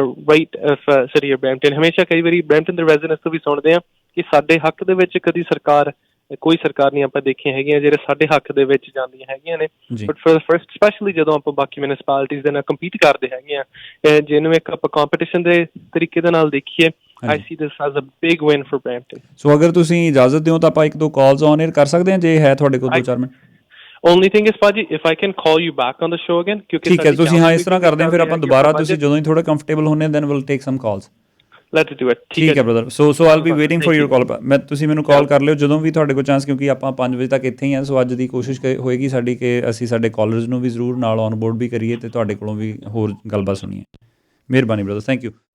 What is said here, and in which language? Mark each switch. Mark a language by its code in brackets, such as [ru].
[pa] right of city of Brampton ਹਮੇਸ਼ਾ ਕਈ ਵਾਰੀ Brampton ਦੇ ਰੈਜ਼ੀਡੈਂਟਸ ਤੋਂ ਵੀ ਸੁਣਦੇ ਆ ਕਿ ਸਾਡੇ ਹੱਕ ਦੇ ਵਿੱਚ ਕਦੀ ਸਰਕਾਰ ਕੋਈ ਸਰਕਾਰ ਨਹੀਂ ਆਪਾਂ ਦੇਖੀਆਂ ਹੈਗੀਆਂ ਜਿਹੜੇ ਸਾਡੇ ਹੱਕ ਦੇ ਵਿੱਚ ਜਾਂਦੀਆਂ ਹੈਗੀਆਂ ਨੇ but for the first specially ਜਦੋਂ ਆਪਾਂ ਬਾਕੀ ਮਿਊਨਿਸਪੈਲਿਟੀਜ਼ ਦੇ ਨਾਲ ਕੰਪੀਟ ਕਰਦੇ ਹੈਗੇ ਆ ਜਿਹਨੂੰ ਇੱਕ ਆਪਾਂ ਕੰਪੀਟੀਸ਼ਨ ਦੇ ਤਰੀਕੇ ਦੇ ਨਾਲ ਦੇਖੀਏ [en] I see this as a big win for Brampton. [pa] ਸੋ ਅਗਰ ਤੁਸੀਂ ਇਜਾਜ਼ਤ ਦਿਓ ਤਾਂ ਆਪਾਂ ਇੱਕ ਦੋ ਕਾਲਸ ਔਨ 에ਅਰ ਕਰ ਸਕਦੇ ਹਾਂ ਜੇ ਹੈ ਤੁਹਾਡੇ ਕੋਲ 2-4 ਮਿੰਟ [en] Only thing is bhaji if I can call you back on the show again [pa] ਕਿਉਂਕਿ ਠੀਕ ਹੈ ਤੁਸੀਂ ਹਾਂ ਇਸ ਤਰ੍ਹਾਂ ਕਰਦੇ ਹਾਂ ਫਿਰ ਆਪਾਂ ਦੁਬਾਰਾ ਤੁਸੀਂ ਜਦੋਂ ਹੀ ਥੋੜਾ ਕੰਫਰਟੇਬਲ ਹੁੰਦੇ [en] then we'll take some calls. Let's do it. [pa] ਠੀਕ ਹੈ brother so [en] I'll be waiting for your call. [pa] ਤੁਸੀਂ ਮੈਨੂੰ ਕਾਲ ਕਰ ਲਿਓ ਜਦੋਂ ਵੀ ਤੁਹਾਡੇ ਕੋਲ ਚਾਂਸ ਕਿਉਂਕਿ ਆਪਾਂ 5 ਵਜੇ ਤੱਕ ਇੱਥੇ ਹੀ ਹਾਂ ਸੋ ਅੱਜ ਦੀ ਕੋਸ਼ਿਸ਼ ਹੋਏਗੀ ਸਾਡੀ ਕਿ ਅਸੀਂ ਸਾਡੇ ਕਾਲਰਸ ਨੂੰ ਵੀ ਜ਼ਰੂਰ ਨਾਲ ਔਨ ਬੋਰਡ ਵੀ ਕਰੀਏ ਤੇ ਤੁਹਾਡੇ ਕੋਲੋਂ ਵੀ ਹੋਰ ਗੱਲਬਾਤ ਸੁਣੀਏ ਮਿਹਰਬਾਨੀ ਬ੍ਰਦਰ ਥੈਂਕ ਯੂ